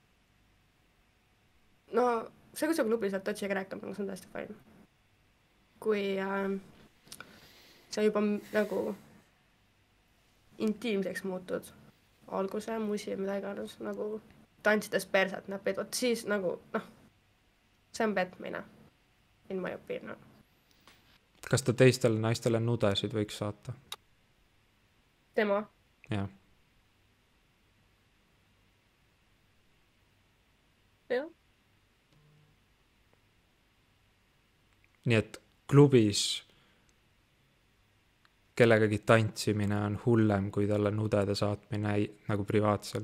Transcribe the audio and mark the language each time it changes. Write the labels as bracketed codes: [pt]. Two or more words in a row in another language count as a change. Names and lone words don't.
[et] No, see, kui sa klubis oled totsiga rääkima, see on täiesti fine. Kui sa juba nagu intiimseks muutud, olgu see musi, mida iganes, nagu tantsides perset näpid, vot siis nagu, see on petmine. [en] In my opinion. [et] Kas ta teistele naistele nudesid võiks saata? Tema? Jah. Jah. Nii et klubis kellegagi tantsimine on hullem, kui talle nudede saatmine nagu privaatselt.